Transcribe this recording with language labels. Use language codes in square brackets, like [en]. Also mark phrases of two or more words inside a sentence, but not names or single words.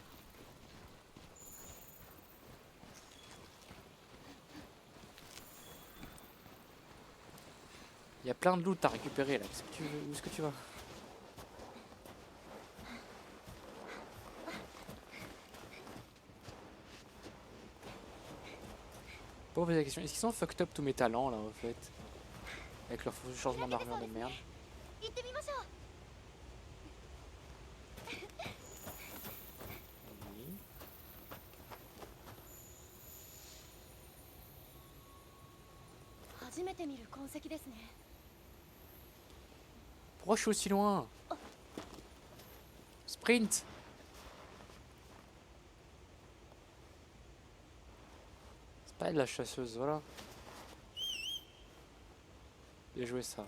[fr] Il y a plein de loot à récupérer là. Qu'est-ce que tu veux? Où est-ce que tu vas? Pour poser la question, est-ce qu'ils sont [en] fucked up [fr] tous mes talents là en fait? Avec leur changement d'armure de merde. [ja] 行ってみましょう。 [fr] Oui. [ja] 初めて見る痕跡ですね。 [fr] Pourquoi je suis aussi loin? Sprint! C'est pas elle la chasseuse, voilà. Bien joué ça.